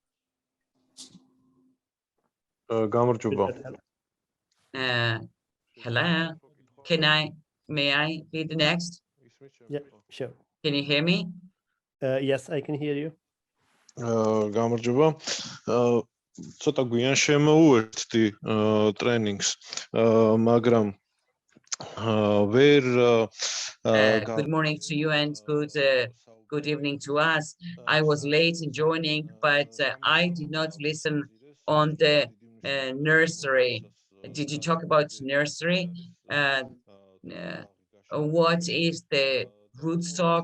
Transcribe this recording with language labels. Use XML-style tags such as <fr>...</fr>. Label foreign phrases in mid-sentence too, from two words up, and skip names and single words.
<en>Hello, may I be the next? Yeah, sure. Can you hear me? Yes, I can hear you.</en> <ka>ცოტა გვიან შემოუერთდი ტრენინგს, მაგრამ ვერ</ka> <en>good morning to you and good evening to us. I was late in joining, but I did not listen on the nursery. Did you talk about nursery? What is the rootstock?</en>